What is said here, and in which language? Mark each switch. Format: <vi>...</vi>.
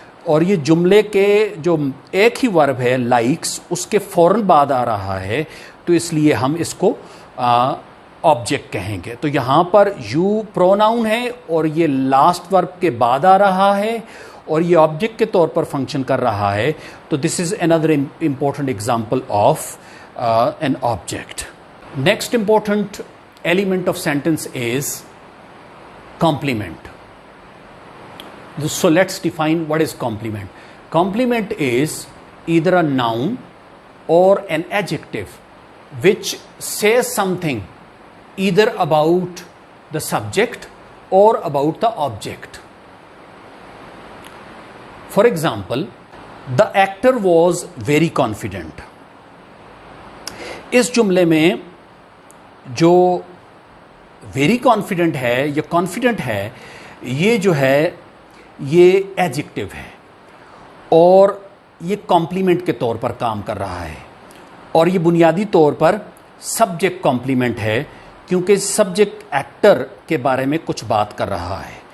<ur>اور یہ جملے کے جو ایک ہی ورب ہے لائکس اس کے فوراً بعد آ رہا ہے, تو اس لیے ہم اس کو آبجیکٹ کہیں گے. تو یہاں پر یو پروناؤن ہے اور یہ لاسٹ ورب کے بعد آ رہا ہے اور یہ آبجیکٹ کے طور پر فنکشن کر رہا ہے.</ur> <en>تو this is another important example of an object. Next important element of sentence is complement. So let's define what is complement. Complement is either a noun or an adjective which says something either about the subject or about the object. For example, the actor was very confident.</en> <ur>اس جملے میں جو</ur> <en>very confident</en> <ur>ہے یا confident ہے یہ جو ہے یہ ایڈجیکٹو ہے اور یہ کمپلیمنٹ کے طور پر کام کر رہا ہے, اور یہ بنیادی طور پر سبجیکٹ کمپلیمنٹ ہے کیونکہ سبجیکٹ ایکٹر کے بارے میں کچھ بات کر رہا ہے.</ur>